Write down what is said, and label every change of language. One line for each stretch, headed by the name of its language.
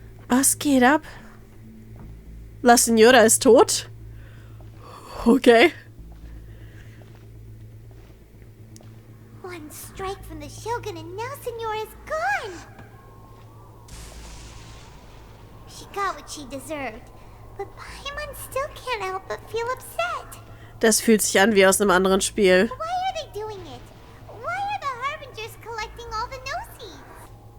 German: Was geht ab? La Signora ist tot? Okay.
English: One strike from the Shogun and now Signora's gone. She got what she deserved, but Paimon still can't help but feel upset.
German: Das fühlt sich an wie aus einem anderen Spiel.
English: Why are they doing it? Why are the Harbingers collecting all the no-seeds?